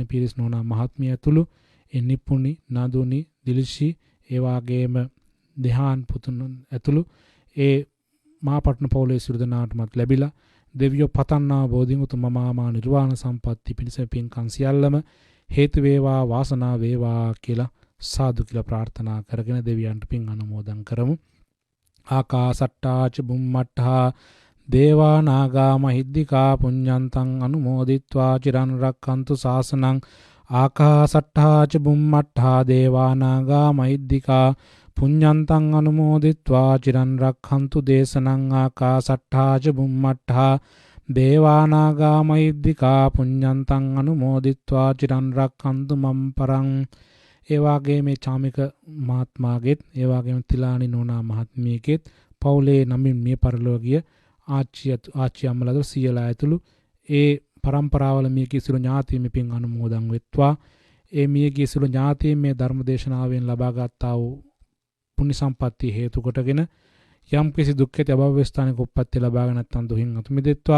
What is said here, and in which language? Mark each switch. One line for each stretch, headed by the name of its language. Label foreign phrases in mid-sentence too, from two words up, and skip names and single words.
Sinhala: පීරිස් නෝනා මහත්මිය ඇතුළු ඒ නිපුණි, නදුනි, දිලිෂි ඒ වගේම දෙහාන් පුතුන් ඇතුළු ඒ මාපට්න පවුලේ සියලු දෙනාටමත් ලැබිලා දෙවියෝ පතන්නා බෝධින් උතුම් මමාමා නිර්වාණ සම්පatti පිණිස පින්කම් සියල්ලම හේතු වේවා වාසනාව වේවා කියලා සාදු කියලා ප්‍රාර්ථනා කරගෙන දෙවියන්ට පින් අනුමෝදන් කරමු.
Pali: ආකාසට්ටා ච බුම්මට්ටා දේවා නාග මහිද්దికා පුඤ්ඤන්තං අනුමෝදිත්වා චිරන් රක්ඛන්තු ශාසනං. ආකාසට්ටා ච බුම්මට්ටා දේවා නාග මහිද්దికා පුඤ්ඤන්තං අනුමෝදිත්වා චිරන් රක්ඛන්තු දේශනං. ආකාසට්ටා ච බුම්මට්ටා දේවා නාග මහිද්దికා පුඤ්ඤන්තං අනුමෝදිත්වා චිරන් රක්ඛන්තු මම් පරං.
Sinhala: ඒ වගේ මේ චාමික මහත්මාගෙත් ඒ වගේම තිලානි නෝනා මහත්මියගෙත් පවුලේ නමින් මිය පරලෝකීය ආච්චි අම්මලාද සියලා ඇතුළු ඒ පරම්පරාවල මියගිය සියලු ඥාතීන් පින් අනුමෝදන් වෙත්වා. ඒ මියගිය සියලු ඥාතීන් මේ ධර්ම දේශනාවෙන් ලබාගත්තා වූ පුණ්‍ය සම්පත්තිය හේතු කොටගෙන යම් කිසි දුක්ඛිත අභව ස්ථානික උප්පත්ති ලබාගෙන නැත්නම් දුහින් අතු මිදෙත්වා.